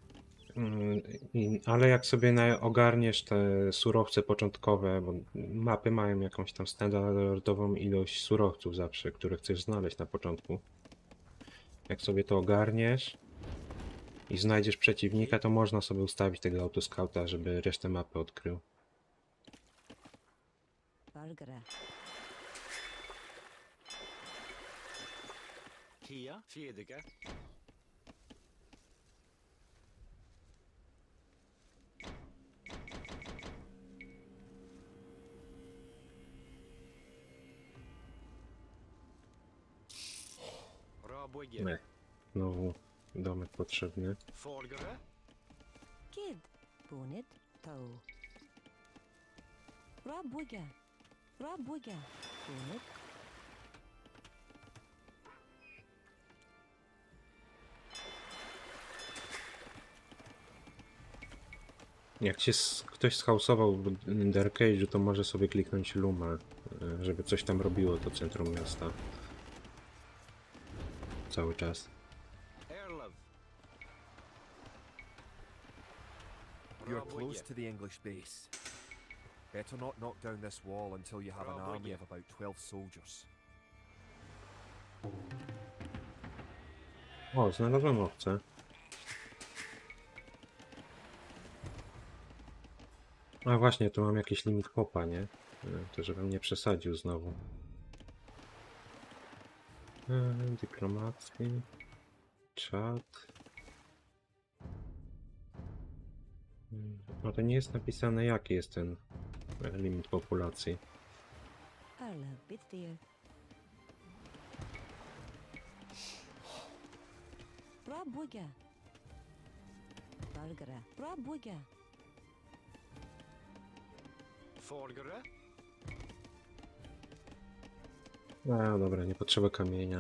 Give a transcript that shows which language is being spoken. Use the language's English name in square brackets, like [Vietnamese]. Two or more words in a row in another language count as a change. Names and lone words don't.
[Polish] Ale jak sobie ogarniesz te surowce początkowe, bo mapy mają jakąś tam standardową ilość surowców zawsze, które chcesz znaleźć na początku. Jak sobie to ogarniesz i znajdziesz przeciwnika, to można sobie ustawić tego autoskauta, żeby resztę mapy odkrył. Valgara. Kia. Fiedica. Roboje. Nie. Znowu domek potrzebny. Forgere. Kid. Bonnet. Toe. Rabuga. Rabuga. Bonnet. Jak się ktoś schausował w Dark Age'u, to może sobie kliknąć Luma, żeby coś tam robiło to centrum miasta. Cały czas. Erlov. [English] You're close to the English base. Better not knock down this wall until you have an army of about 12 soldiers. [Polish] O, znalazłem owce. A właśnie, tu mam jakiś limit popa, nie? To żebym nie przesadził znowu. Dyplomacki. Czat. No to nie jest napisane, jaki jest ten limit populacji. Arla, bitdir. Bra bugga. Bargara, bra bugga. Folgere. No dobra, nie potrzeba kamienia.